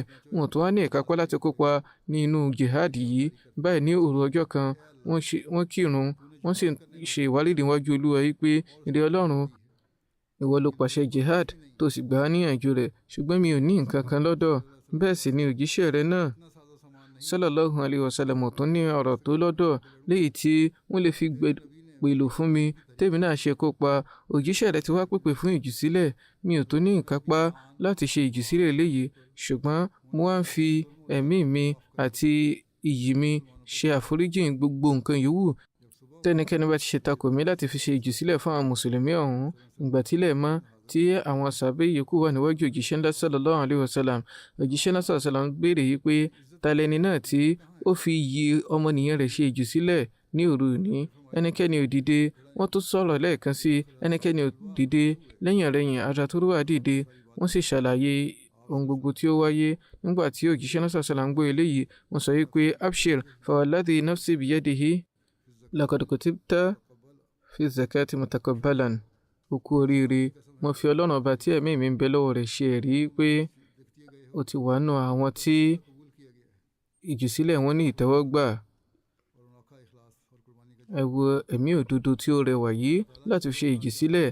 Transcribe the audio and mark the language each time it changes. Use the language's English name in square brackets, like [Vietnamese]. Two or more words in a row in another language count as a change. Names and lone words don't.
[Yoruba] Wọn ò tún wá ní ìkápá láti kópa nínú jihad yìí. Báyìí ní òru ọjọ́ kan wọ́n kírun, wọ́n sì ṣe ìwárìrì níwájú Olúwa yìí pé ìrẹ Ọlọ́run, ìwọ ló pàṣẹ jihad tó sì gbà á níyànjú rẹ̀, ṣùgbọ́n mi ò ní nǹkan kan lọ́dọ̀. Bẹ́ẹ̀ sì ni òjíṣẹ́ rẹ náà [Arabic] صلى الله عليه وسلم [Yoruba] tún ní ọ̀rọ̀ tó lọ́dọ̀ léyìí tí wọ́n lè fi pèlò fún mi tèmi náà ṣe kópa. Òjíṣẹ́ rẹ ti wá pèpè fún ìjì sílẹ̀, mi ò tó ní ìkápá láti ṣe ìjì sílẹ̀ léyìí, ṣùgbọ́n mo wá ń fi ẹ̀mí mi àti iyì mi ṣe àforíjì gbogbo nǹkan yòówù tẹ́nikẹ́ni bá ti ṣe takò mí láti fi ṣe ìjì sílẹ̀ fún àwọn mùsùlùmí ọ̀hún. Ìgbà tílẹ̀ mọ́ tí àwọn sàbẹ̀ yòókù wà níwájú òjíṣẹ́ ńlá [Arabic] صلى الله عليه وسلم. [Yoruba] Òjíṣẹ́ ńlá [Arabic] صلى الله عليه وسلم [Yoruba] béèrè yìí pé ta lẹni náà tí ó fi iyì ọmọnìyàn rẹ̀ ṣe ìjì sílẹ̀ ní òru òní. Ẹnikẹ́ni ò dìde. Wọ́n tún sọ̀rọ̀ lẹ́ẹ̀kan sí ẹnikẹ́ni ò dìde. Lẹ́yìn rẹ̀yìn Raturwa dìde, wọ́n sì ṣàlàyé ohun gbogbo tí ó wáyé. Nígbà tí òjíṣẹ́ ńlá [Arabic] صلى الله عليه وسلم [Yoruba] gbọ́ eléyìí, wọ́n sọ wípé [Arabic] أبشر فوالذي نفسي بيده لقد كتبت في زكاة متقبلة. [Yoruba] Ó kú oríire, mo fi Ọlọ́run ọba tí ẹ̀mí mi ń bẹ lọ́wọ́ rẹ̀ ṣe ẹ̀rí pé ó ti wà nù àwọn tí ìjùsílẹ̀ wọn ní ìtẹ́wọ́gbà. Ẹ wo ẹ̀mí òdodo tí ó rẹwà yìí láti ṣe ìjùsílẹ̀.